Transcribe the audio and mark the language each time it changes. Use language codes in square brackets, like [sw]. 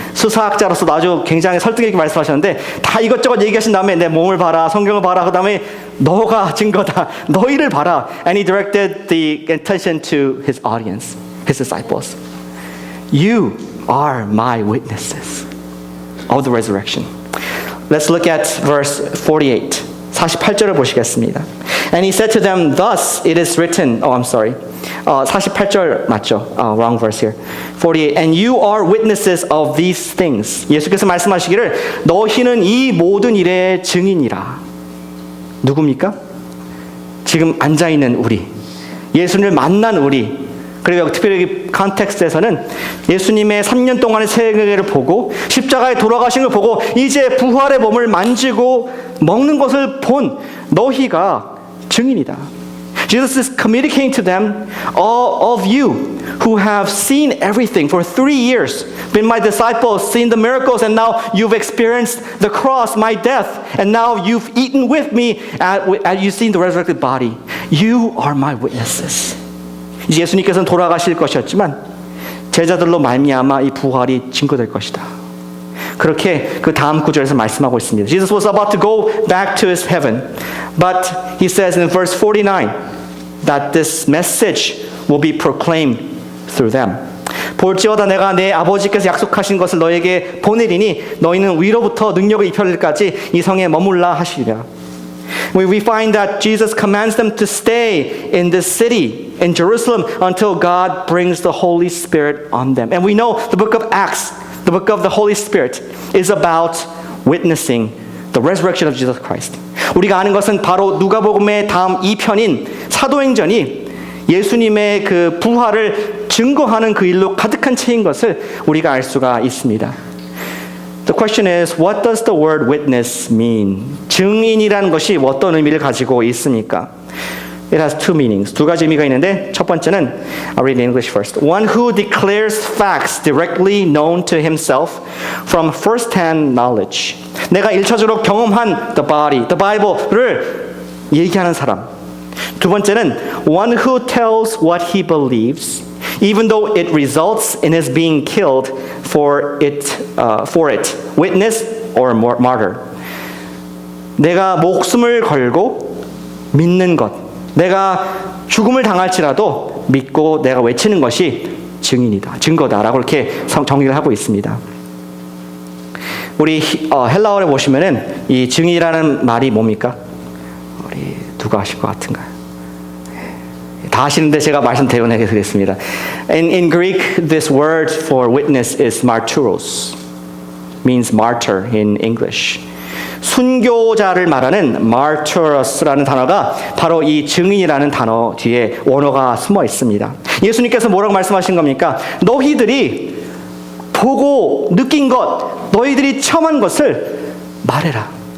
[ko] 수사학자로서도 아주 굉장히 설득 있게 말씀하셨는데 다 이것저것 얘기하신 다음에 내 몸을 봐라, 성경을 봐라, 그 다음에 너가 증거다, 너희를 봐라. [en] And he directed the attention to his audience, his disciples. You are my witnesses of the resurrection. Let's look at verse 48. [ko] 48절을 보시겠습니다. [en] And he said to them, thus it is written, [ko] 48절 맞죠? [en] Wrong verse here. 48. And you are witnesses of these things. [ko] 예수께서 말씀하시기를 너희는 이 모든 일의 증인이라. 누굽니까? 지금 앉아있는 우리, 예수님을 만난 우리, 그리고 특별히 컨텍스트에서는 예수님의 3년 동안의 세계를 보고 십자가에 돌아가신 걸 보고 이제 부활의 몸을 만지고 먹는 것을 본 너희가 증인이다. [en] Jesus is communicating to them, all of you who have seen everything for 3 years, been my disciples, seen the miracles, and now you've experienced the cross, my death, and now you've eaten with me, and you've seen the resurrected body. You are my witnesses. [ko] 이제 예수님께서는 돌아가실 것이었지만 제자들로 말미암아 이 부활이 증거될 것이다. 그렇게 그 다음 구절에서 말씀하고 있습니다. [en] Jesus was about to go back to his heaven, but he says in verse 49 that this message will be proclaimed through them. [ko] 볼지어다 내가 내 아버지께서 약속하신 것을 너에게 보내리니 너희는 위로부터 능력을 입혀질 때까지 이 성에 머물라 하시리라. [en] We find that Jesus commands them to stay in this city, in Jerusalem, until God brings the Holy Spirit on them. And we know the book of Acts, the book of the Holy Spirit, is about witnessing the resurrection of Jesus Christ. [ko] 우리가 아는 것은 바로 누가복음의 다음 2편인 사도행전이 예수님의 그 부활을 증거하는 그 일로 가득한 채인 것을 우리가 알 수가 있습니다. [en] The question is, what does the word witness mean? [ko] 증인이라는 것이 어떤 의미를 가지고 있습니까? [en] It has two meanings. [ko] 두 가지 의미가 있는데 첫 번째는 [en] I'll read in English first. One who declares facts directly known to himself from first-hand knowledge. [ko] 내가 일차적으로 경험한 [en] the body, the Bible [ko] 를 얘기하는 사람. 두 번째는 [en] one who tells what he believes, even though it results in his being killed for it, witness or martyr. [ko] 내가 목숨을 걸고 믿는 것, 내가 죽음을 당할지라도 믿고 내가 외치는 것이 증인이다, 증거다라고 이렇게 정리를 하고 있습니다. 우리 헬라어에 보시면은 이 증인이라는 말이 뭡니까? 우리 누가 아실 것 같은가요? 다 아시는데 제가 말씀드리겠습니다. [en] In Greek, this word for witness is martyros, means martyr in English. [ko] 순교자를 말하는 martyros라는 단어가 바로 이 증인이라는 단어 뒤에 원어가 숨어 있습니다. 예수님께서 뭐라고 말씀하신 겁니까? 너희들이 보고 느낀 것, 너희들이 체험한 것을 말해라.